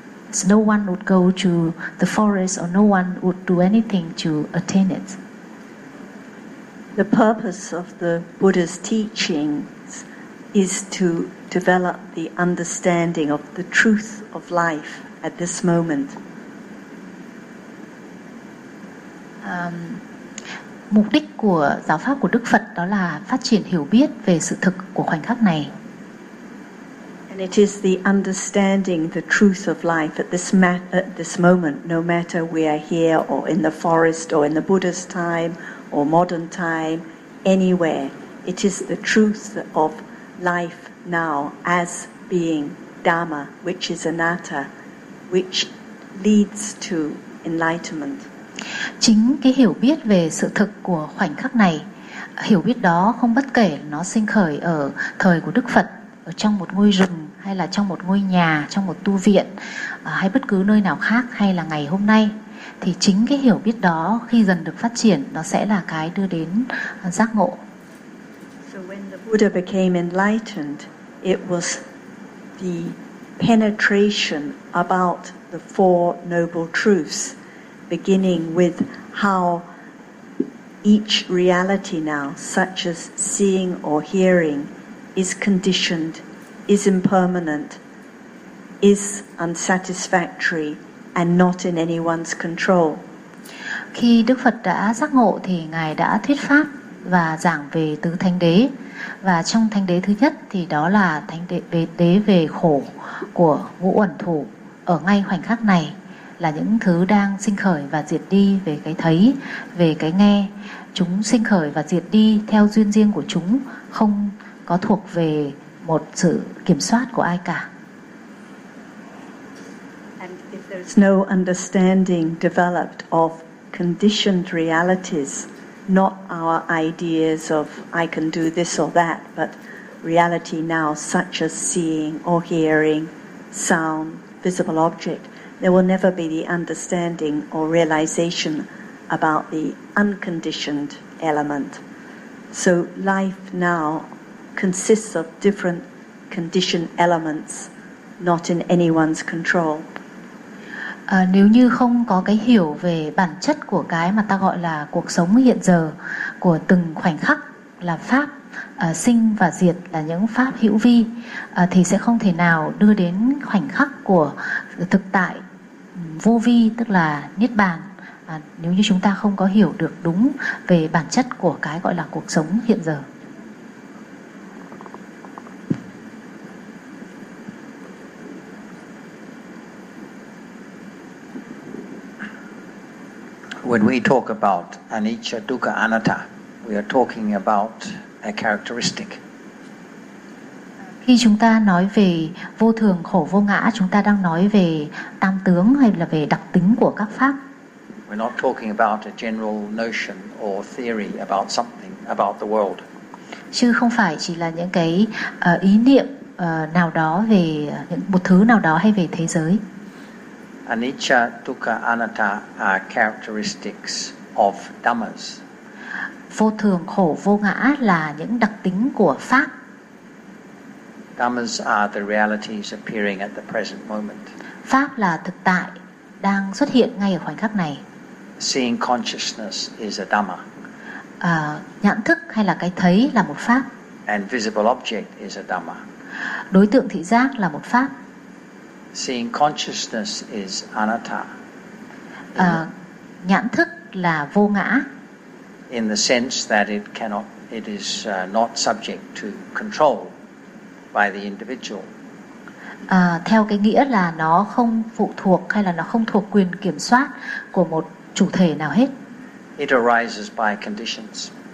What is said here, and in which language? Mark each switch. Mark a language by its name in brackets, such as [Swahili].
[English] So no one would go to the forest, or no one would do anything to attain it. The purpose of the Buddha's teachings is to develop the understanding of the truth of life at this moment. [Vietnamese] Mục đích của giáo pháp của Đức Phật đó là phát triển hiểu biết về sự thực của khoảnh khắc này. [English] And it is the understanding the truth of life at this moment, no matter we are here or in the forest or in the Buddha's time or modern time, anywhere. It is the truth of life now as being Dharma, which is anatta, which leads to enlightenment. [Vietnamese] Chính cái hiểu biết về sự thực của khoảnh khắc này, hiểu biết đó không bất kể nó sinh khởi ở thời của Đức Phật, ở trong một ngôi rừng, hay là trong một ngôi nhà, trong một tu viện, hay bất cứ nơi nào khác, hay là ngày hôm nay. Thì chính cái hiểu biết đó khi dần được phát triển, nó sẽ là cái đưa đến giác ngộ. [English] So when the Buddha became enlightened, it was the penetration about the four noble truths, beginning with how each reality now, such as seeing or hearing, is conditioned, is impermanent, is unsatisfactory, and not in anyone's control. [Vietnamese] Khi Đức Phật đã giác ngộ thì Ngài đã thuyết pháp và giảng về tứ thánh đế. Và trong thánh đế thứ nhất thì đó là thánh đế về khổ của ngũ uẩn thủ ở ngay khoảnh khắc này, là những thứ đang sinh khởi và diệt đi về cái thấy, về cái nghe. Chúng sinh khởi và diệt đi theo duyên riêng của chúng, không có thuộc về một sự kiểm soát của ai cả. [English] There's no understanding developed of conditioned realities, not our ideas of I can do this or that, but reality now such as seeing or hearing, sound, visible object. There will never be the understanding or realization about the unconditioned element. So life now consists of different conditioned elements, not in anyone's control. [Vietnamese] Nếu như không có cái hiểu về bản chất của cái mà ta gọi là cuộc sống hiện giờ, của từng khoảnh khắc là pháp, sinh và diệt là những pháp hữu vi, thì sẽ không thể nào đưa đến khoảnh khắc của thực tại vô vi, tức là Niết Bàn, nếu như chúng ta không có hiểu được đúng về bản chất của cái gọi là cuộc sống hiện giờ. [English] When we talk about anicca, dukkha, anatta, we are talking about a characteristic. [Vietnamese] Khi chúng ta nói về vô thường, khổ, vô ngã, chúng ta đang nói về tam tướng hay là về đặc tính của các pháp. [English] We're not talking about a general notion or theory about something about the world. [Vietnamese] Chứ không phải chỉ là những cái ý niệm nào đó về một thứ nào đó hay về thế giới. [English] Anicca, dukkha, anatta are characteristics of dhammas. [Vietnamese] Vô thường, khổ, vô ngã là những đặc tính của pháp. [English] Dhammas are the realities appearing at the present moment. [Vietnamese] Pháp là thực tại đang xuất hiện ngay ở khoảnh khắc này. [English] Seeing consciousness is a dhamma. [Vietnamese] Nhãn thức hay là cái thấy là một pháp. [English] And visible object is a dhamma. [Vietnamese] Đối tượng thị giác là một pháp. [English] Seeing consciousness is anatta. [Vietnamese] Nhãn thức là vô ngã. [English] In the sense that it cannot, it is not subject to control by the individual. [Vietnamese] Theo cái nghĩa là nó không phụ thuộc hay là nó không thuộc quyền kiểm soát của một chủ thể nào hết. [English] It arises by conditions.